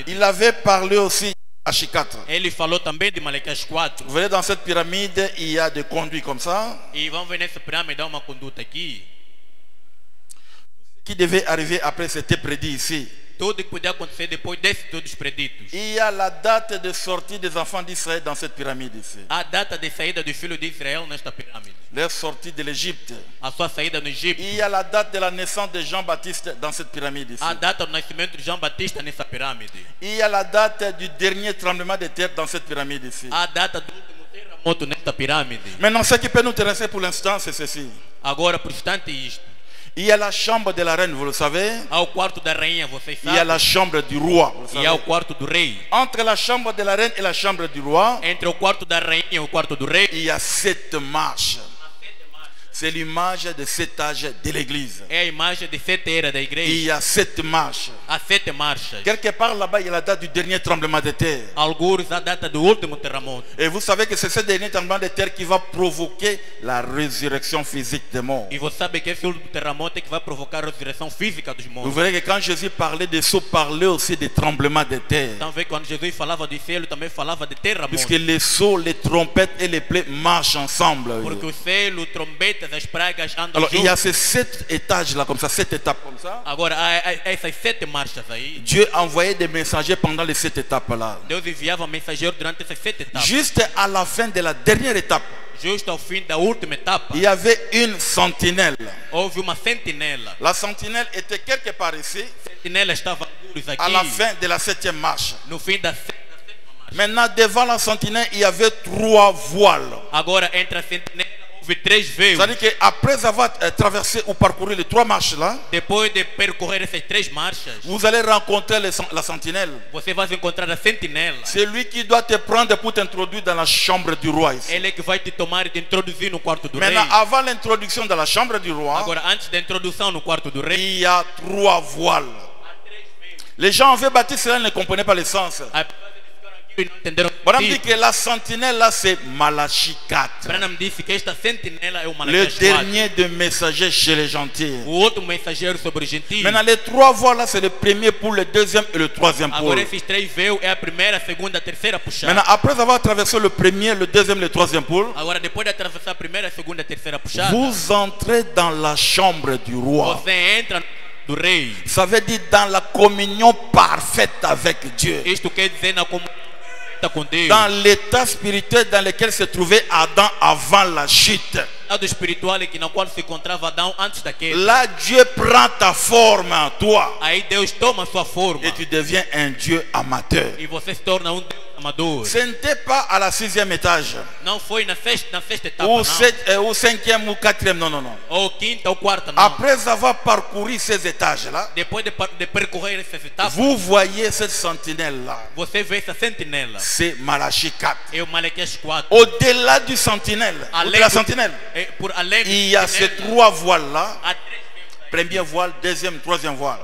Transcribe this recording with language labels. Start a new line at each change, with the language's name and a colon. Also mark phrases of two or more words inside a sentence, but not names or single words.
French: il avait parlé aussi à H4.
Portuguese: ele falou também de Malaquias 4.
French: Vous voyez, dans cette pyramide, il y a des conduits comme ça
Portuguese: E vamos ver nessa pirâmide, há uma conduta aqui.
French: qui devaient arriver après, c'était prédit ici.
Portuguese: Tudo que podia acontecer depois desses todos preditos.
French: Il y a la date de sortie des enfants d'Israël dans cette pyramide ici.
Portuguese: A data de saída dos filhos de Israel nesta pirâmide.
French: Leur sortie de l'Égypte.
Portuguese: A sua saída no Egito.
French: Il y a la date de la naissance de Jean-Baptiste dans cette pyramide ici.
Portuguese: A data do nascimento de João Batista nessa pirâmide.
French: Il y a la date du dernier tremblement de terre dans cette pyramide ici.
Portuguese: A data do último terremoto nesta pirâmide.
French: Maintenant, ce qui peut nous intéresser pour l'instant, c'est ceci.
Portuguese: Agora, por instante, isto.
French: Il y a la chambre de la reine, vous le savez.
Portuguese: Há o quarto da rainha, vocês
French: Il y a la
Portuguese: sabem.
French: chambre du roi, vous le
Portuguese: E há o
French: savez.
Portuguese: quarto do rei.
French: Entre la chambre de la reine et la chambre du roi,
Portuguese: Entre o quarto da rainha e o quarto do rei,
French: il y a 7 marches. C'est l'image de 7 âges de l'église.
Portuguese: é a imagem de 7 eras da
French: Il
Portuguese: igreja.
French: y a 7 marches.
Portuguese: Há 7 marchas.
French: Quelque part là-bas, il y a la date du dernier tremblement de terre.
Portuguese: Alguns a data do último terremoto.
French: Et vous savez que c'est ce dernier tremblement de terre qui va provoquer la résurrection physique des morts.
Portuguese: E você sabe que esse último terremoto é que vai provocar a ressurreição física dos
French: Vous
Portuguese: mortos.
French: verrez que quand Jésus parlait de sceaux, parlait aussi des tremblements de terre.
Portuguese: Então vê quando Jesus falava do céu, ele também falava de terremoto.
French: Puisque les sceaux, les trompettes et les plaies marchent ensemble.
Portuguese: Porque o selo, trombetas, as pragas andam
French: Alors il y a
Portuguese: juntos.
French: ces 7 étages là, comme ça, 7 étapes comme ça.
Portuguese: Agora, há essas 7 marchas aí.
French: Dieu envoyait des messagers pendant les 7 étapes là.
Portuguese: Deus enviava mensageiros durante essas 7 etapas.
French: Juste à la fin de la dernière étape,
Portuguese: Justo ao fim da última etapa,
French: il y avait une sentinelle.
Portuguese: houve uma sentinela.
French: La sentinelle était quelque part ici,
Portuguese: A sentinela estava alguns
French: à
Portuguese: aqui,
French: la fin de la 7e marche.
Portuguese: no fim da sétima marcha.
French: Maintenant, devant la sentinelle, il y avait 3 voiles.
Portuguese: Agora, entre a sentinela, houve 3 véus.
French: C'est-à-dire qu'après avoir traversé ou parcouru les 3 marches là,
Portuguese: Depois de percorrer essas 3 marchas,
French: vous allez rencontrer la sentinelle.
Portuguese: você vai encontrar a sentinela.
French: C'est lui qui doit te prendre pour t'introduire dans la chambre du roi ici.
Portuguese: Ele é que vai te tomar e te introduzir no quarto do rei.
French: Maintenant, avant l'introduction dans la chambre du roi,
Portuguese: Agora, antes da introdução no quarto do rei,
French: il y a 3 voiles. Les gens avaient bâti cela, ils ne comprenaient pas le sens.
Portuguese: as pessoas ficaram aqui e não entenderam.
French: Branham dit que la sentinelle là, c'est Malachie 4.
Portuguese: Branham disse que esta sentinela é o
French: Le
Portuguese: Malaquias 4.
French: dernier des messagers chez les gentils.
Portuguese: O outro mensageiro sobre os gentios.
French: Maintenant, les 3 voiles là, c'est le premier pour le deuxième et le troisième pour.
Portuguese: Agora esses 3 véus é a primeira, a segunda, a terceira puxada.
French: Maintenant, après avoir traversé le premier, le deuxième, le troisième pôle,
Portuguese: Agora depois de atravessar a primeira, a segunda, a terceira puxada,
French: vous entrez dans la chambre du roi.
Portuguese: você entra do rei.
French: Ça veut dire dans la communion parfaite avec Dieu.
Portuguese: Isto quer dizer na comunhão com Deus.
French: Dans l'état spirituel dans lequel se trouvait Adam avant la chute.
Portuguese: Estado espiritual que na qual se encontrava Adão antes da queda.
French: Là, Dieu prend ta forme en toi.
Portuguese: Aí Deus toma sua forma
French: Et tu deviens un Dieu amateur.
Portuguese: e você se torna um Deus amador.
French: Ce n'était pas à la 6e étage.
Portuguese: Não foi na sexta etapa,
French: Ou
Portuguese: não.
French: 5e ou 4e, non, non, non.
Portuguese: Ou quinta ou quarta, não.
French: Après avoir parcouru ces étages-là,
Portuguese: Depois de percorrer essas etapas,
French: vous voyez cette sentinelle-là.
Portuguese: você vê essa sentinela.
French: C'est Malachie 4.
Portuguese: É o Malaquias 4.
French: Au-delà du sentinelle, ou de la sentinelle,
Portuguese: Por além do
French: il y a ces
Portuguese: sentinela,
French: 3 voiles-là.
Portuguese: há 3 véus.
French: Premier voile, deuxième, troisième voile.